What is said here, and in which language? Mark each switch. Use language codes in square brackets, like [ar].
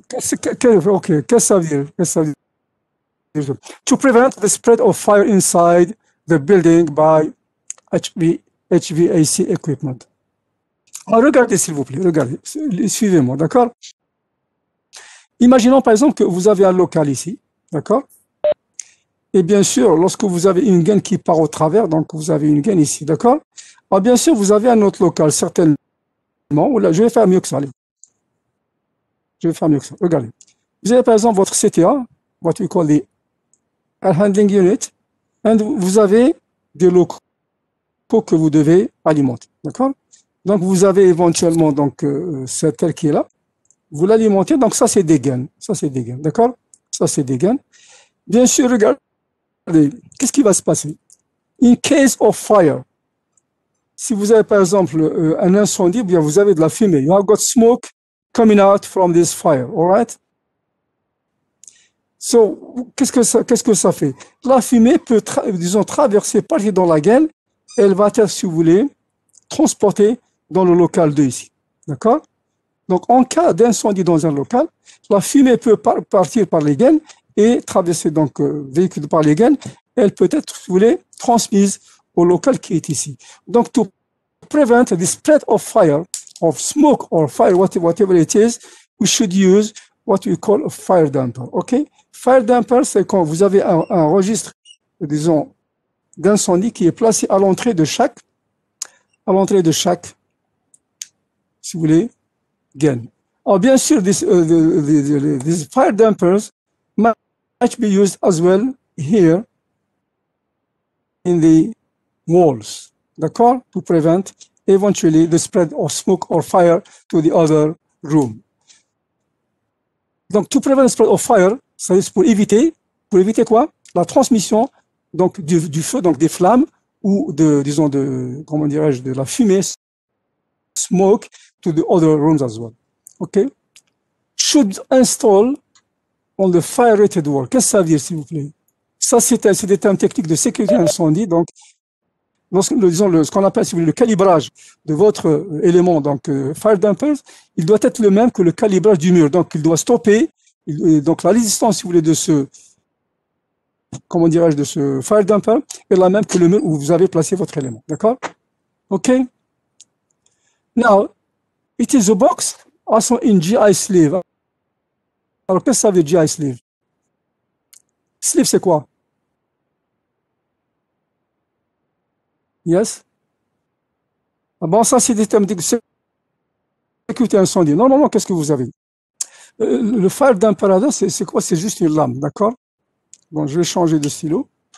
[fr] Qu'est-ce que ça veut dire? Qu'est-ce que ça veut dire? [en] To prevent the spread of fire inside the building by HVAC equipment. [fr] Alors, regardez, s'il vous plaît. Regardez. Suivez-moi, d'accord? Imaginons, par exemple, que vous avez un local ici, d'accord? Et bien sûr, lorsque vous avez une gaine qui part au travers, donc vous avez une gaine ici, d'accord? Alors, bien sûr, vous avez un autre local, certainement. Là, je vais faire mieux que ça. Allez. Je vais faire mieux que ça. Regardez. Vous avez par exemple votre CTA, [en] what we call the air handling unit, [fr] et vous avez des locaux que vous devez alimenter. D'accord? Donc, vous avez éventuellement donc, cet air qui est là. Vous l'alimentez. Donc, ça, c'est des gaines. Ça, c'est des gaines. D'accord? Ça, c'est des gaines. Bien sûr, regardez. Qu'est-ce qui va se passer? [en] In case of fire, [fr] si vous avez par exemple un incendie, bien vous avez de la fumée. [en] You have got smoke coming out from this fire, all right? [fr] So, qu'est-ce que ça fait? La fumée peut, disons, traverser, partir dans la gaine, et elle va être, si vous voulez, transportée dans le local 2 ici, d'accord? Donc, en cas d'incendie dans un local, la fumée peut partir par les gaines et traverser, donc, véhicule par les gaines, elle peut être, si vous voulez, transmise au local qui est ici. [en] Donc, to prevent the spread of fire, of smoke or fire, whatever it is, we should use what we call a fire damper. OK? [fr] Fire damper, c'est quand vous avez un registre, disons, d'incendie qui est placé à l'entrée de chaque, si vous voulez, gain. Alors, bien sûr, [en] these fire dampers might be used as well here in the walls, d'accord? To prevent eventually the spread of smoke or fire to the other room. Donc, to prevent the spread of fire, [fr] c'est pour éviter quoi? La transmission donc du feu, donc des flammes ou disons comment dirais-je, de la fumée, [en] smoke to the other rooms as well. [fr] OK? [en] Should install on the fire rated wall. [fr] Qu'est-ce que ça veut dire, s'il vous plaît? Ça, c'est des termes techniques de sécurité incendie. Donc, disons ce qu'on appelle, si vous voulez, le calibrage de votre élément, donc fire dampers, il doit être le même que le calibrage du mur. Donc, il doit stopper. Donc, la résistance, si vous voulez, de ce, comment dirais-je, de ce fire damper est la même que le mur où vous avez placé votre élément. D'accord? OK? [en] Now, it is a box also in GI sleeve. [fr] Alors, qu'est-ce que ça veut dire, GI sleeve? Sleeve, c'est quoi? Yes? Ah bon, ça, c'est des termes de sécurité incendie. Normalement, qu'est-ce que vous avez? Le fire damper, c'est quoi? C'est juste une lame, d'accord? Bon, je vais changer de stylo.